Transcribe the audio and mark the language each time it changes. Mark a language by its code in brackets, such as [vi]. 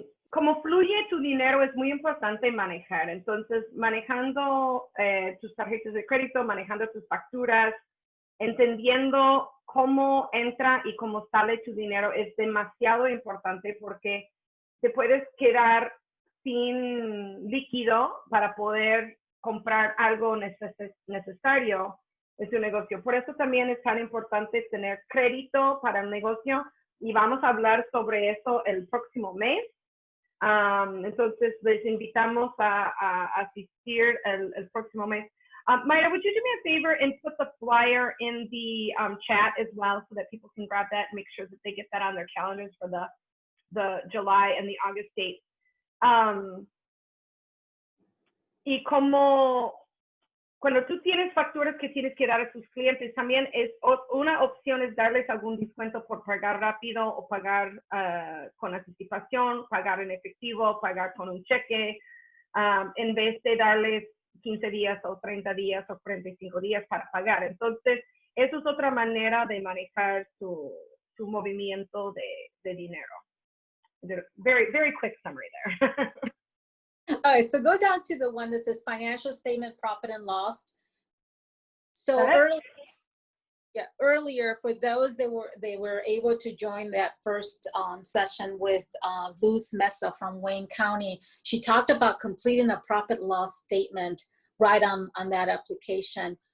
[es] Como fluye tu dinero es muy importante manejar. Entonces, manejando tus tarjetas de crédito, manejando tus facturas, entendiendo cómo entra y cómo sale tu dinero es demasiado importante porque te puedes quedar sin líquido para poder comprar algo necesario en tu negocio. Por eso también es tan importante tener crédito para el negocio y vamos a hablar sobre eso el próximo mes. Entonces, les invitamos a asistir el próximo mes. [en] Mayra, would you do me a favor and put the flyer in the chat as well so that people can grab that and make sure that they get that on their calendars for the July and the August date. [es] Y como cuando tú tienes facturas que tienes que dar a tus clientes, también es una opción es darles algún descuento por pagar rápido o pagar con anticipación, pagar en efectivo, pagar con un cheque, en vez de darles 15 días o 30 días o 45 días para pagar. Entonces, eso es otra manera de manejar su movimiento de dinero. [en] Very, very quick summary there. All right, so go down to the one that says financial statement, profit and loss. So earlier, for those that were able to join that first session with Luz Mesa from Wayne County, she talked about completing a profit loss statement right on that application.